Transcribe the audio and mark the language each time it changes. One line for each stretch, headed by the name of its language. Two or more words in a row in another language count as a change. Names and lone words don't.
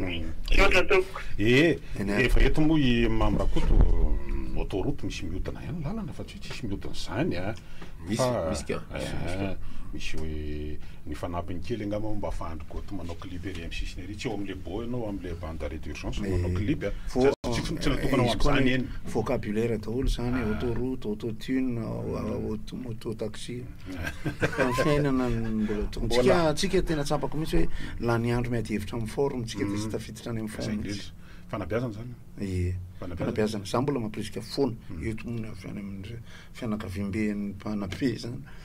Malagasy: Mm. Misaotra tompoko. Eh, Eny. efa eto moa i Mamrakoto, mm, autoroute misy mihodina ihany lalana fa tsy hoe tsisy mihodina izany a. Misy, Fa, misy ka. eh, Misy, misy ka. misy hoe ny fanampiny kely angamba mba afahandro goto manao clip ery amin'ny sisiny ery. Tsy eo amin'ilay bo ianao, amin'ilay
French: bande d'arrêt d'urgence,
Malagasy: Mais manao clip a. fo-, Tsy, tsy, tsy natokana ho izy koa amin'izany ny eny. vocabulaire daholo izany, Ah. autoroute, autotune, au-, au-, auto-,
French: moto taxi.
Malagasy: Amin'ny fiainana ny mbola tokony. Mbola. Tsika, tsika tena tsapako mihitsy hoe lany andro miady hevitra amin'ny forum, tsika dia Mm. tsy tafiditra any amin'ny Zay forum indrindra. mihitsy. Fanabeazana zany. Ie. Fanabeazana. Fanabeazana. Zaho mbola mampirisika foana. Mm. Eto amin'ny fiainam-, fianakaviam-ben'ny mpanabe zany.